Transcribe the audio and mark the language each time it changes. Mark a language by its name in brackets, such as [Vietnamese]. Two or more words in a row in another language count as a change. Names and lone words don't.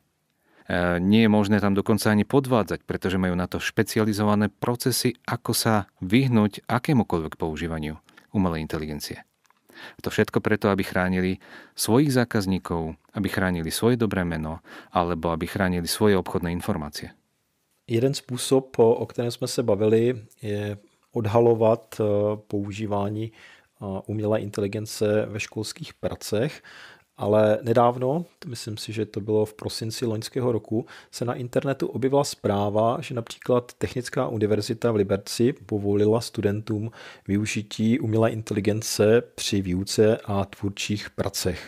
[Slovak] Nie je možné tam dokonca ani podvádzať, pretože majú na to špecializované procesy, ako sa vyhnúť akémukoľvek používaniu umelej inteligencie. To všetko preto, aby chránili svojich zákazníkov, aby chránili svoje dobré meno alebo aby chránili svoje obchodné informácie. [Czech] Jeden způsob, o kterém jsme se bavili, je odhalovat používání umělé inteligence ve školských pracech, ale nedávno, myslím si, že to bylo v prosinci loňského roku, se na internetu objevila zpráva, že například Technická univerzita v Liberci povolila studentům využití umělé inteligence při výuce a tvůrčích pracech.